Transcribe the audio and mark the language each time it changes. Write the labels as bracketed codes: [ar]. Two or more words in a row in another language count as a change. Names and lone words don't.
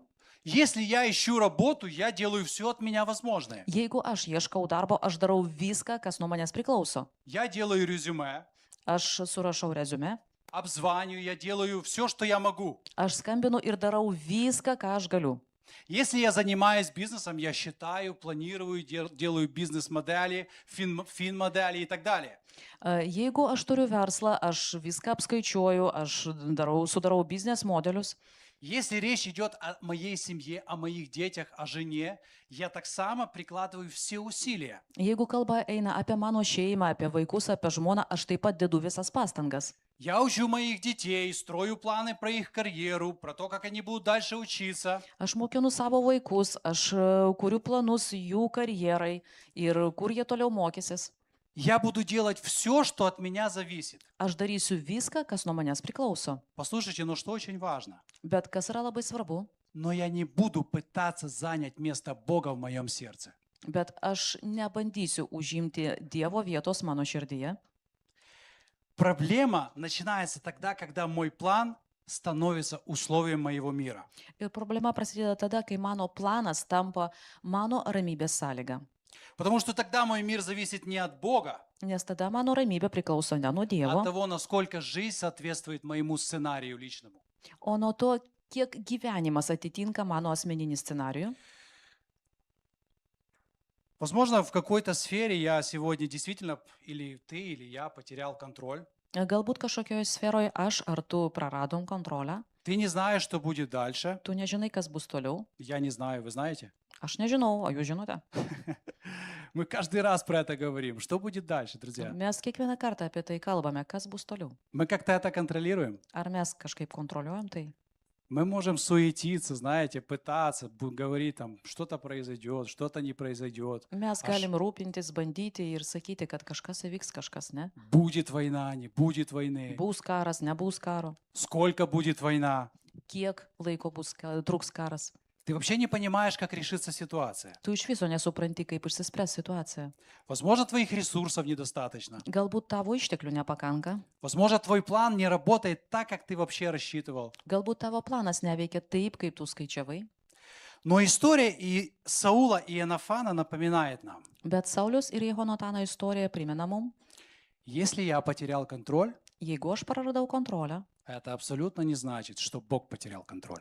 [ru] Если я ищу работу, я делаю все от меня возможное. [lt] Jeigu aš ieškau darbo, aš darau viską, kas nuo manęs priklauso. [ru] Я делаю резюме, [lt] Aš surašau rezume, [ru] обзваниваю, я делаю все, что я могу. [lt] aš skambinu ir darau viską, ką aš galiu. [ru] Если я занимаюсь бизнесом, я считаю, планирую, делаю бизнес-модели, фин-модели и так далее. [lt] Jeigu aš turiu verslą, aš viską apskaičiuoju, aš sudarau biznes modelius. [ru] Если речь идет о моей семье, о моих детях, о жене, я так само прикладываю все усилия. [lt] Jeigu kalba eina apie mano šeimą, apie vaikus, apie žmoną, aš taip pat dedu visas pastangas. [ru] Я учу моих детей, строю планы про их карьеру, про то, как они будут дальше учиться. [lt] Aš mokinu savo vaikus, aš kuriu planus jų karjerai ir kur jie toliau mokysis. [ru] Я буду делать все, что от меня зависит. [lt] Aš darysiu viską, kas nuo manęs priklauso. [ru] Послушайте, но что очень важно. [lt] Bet kas yra labai svarbu, [ru] Но я не буду пытаться занять место Бога в моем сердце. [lt] bet aš nebandysiu užimti Dievo vietos mano širdyje. [ru] Проблема начинается тогда, когда мой план становится условием моего мира. [lt] Ir problema prasideda tada, kai mano planas tampa mano ramybės sąlyga. [ru] Потому что тогда мой мир зависит не от Бога, [lt] Nes tada mano ramybė priklauso ne nuo [ru] а [lt] Dievo, [ru] от того, насколько жизнь соответствует моему сценарию личному. [lt] o nuo to, kiek gyvenimas atitinka mano asmeninį scenarijų. [ru] Возможно, в какой-то сфере я сегодня действительно, или ты, или я, потерял контроль. [lt] Galbūt kažkokioje sferoje aš ar tu praradom kontrolę, [ru] Ты не знаешь, что будет дальше. [lt] tu nežinai, kas bus toliau. [ru] Я не знаю, вы знаете? [lt] Aš nežinau, o jūs žinote. [ru] Мы каждый раз про это говорим. Что будет дальше, друзья? [lt] Mes kiekvieną kartą apie tai kalbame, kas bus toliau. [ru] Мы как-то это контролируем. [lt] Ar mes kažkaip kontroliuojam tai? [ru] Мы можем суетиться, знаете, пытаться, говорить там, что-то произойдет, что-то не произойдет. [lt] Mes galim rūpintis, bandyti ir sakyti, kad kažkas įvyks, kažkas ne. [ru] Будет война, не будет войны. [lt] Bus karas, nebus karo. [ru] Сколько будет война? [lt] Kiek laiko truks karas. [ru] Ты вообще не понимаешь, как решится ситуация. [lt] Tu iš viso nesupranti, kaip išsispręs situacija. [ru] Возможно, твоих ресурсов недостаточно. [lt] Galbūt tavo išteklių nepakanka. [ru] Возможно, твой план не работает так, как ты вообще рассчитывал. [lt] Galbūt tavo planas neveikia taip, kaip tu skaičiavai. [ru] Но история и Саула и Иоаннафана напоминает нам, [lt] Bet Saulius ir Jehonatano istorija primena mum, [ru] если я потерял контроль, [lt] jeigu aš praradau kontrolę, [ru] это абсолютно не значит, что Бог потерял контроль.